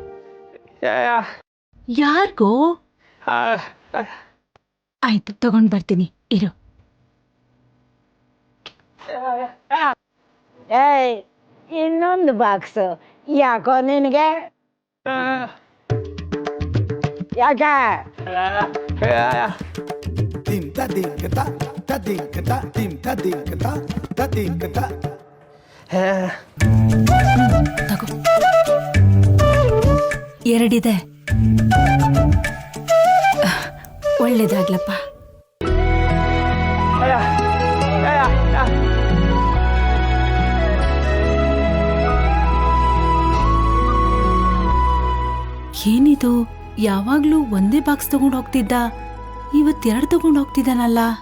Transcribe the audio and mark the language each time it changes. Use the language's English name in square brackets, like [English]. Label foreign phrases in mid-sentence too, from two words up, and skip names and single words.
[Kannada] ಯಾರಿಗೋ? ಆಯ್ತು, ತಗೊಂಡ್ ಬರ್ತೀನಿ, ಇರು. ಏಯ್, ಇನ್ನೊಂದು ಬಾಕ್ಸು ಯಾಕೋ ನಿನಗೆ? ಯಾಕೆ? Dim ta ding ta ta ding ta dim ta ding ta ding ta. ತಗೋ, ಎರಡಿದೆ. ಒಳ್ಳೇದಾಗ್ಲಪ್ಪ. ಏನಿದು, ಯಾವಾಗ್ಲೂ ಒಂದೇ ಬಾಕ್ಸ್ ತಗೊಂಡು ಹೋಗ್ತಿದ್ದ, ಇವತ್ತೆರಡು ತಗೊಂಡು ಹೋಗ್ತಿದ್ದಾನಲ್ಲ.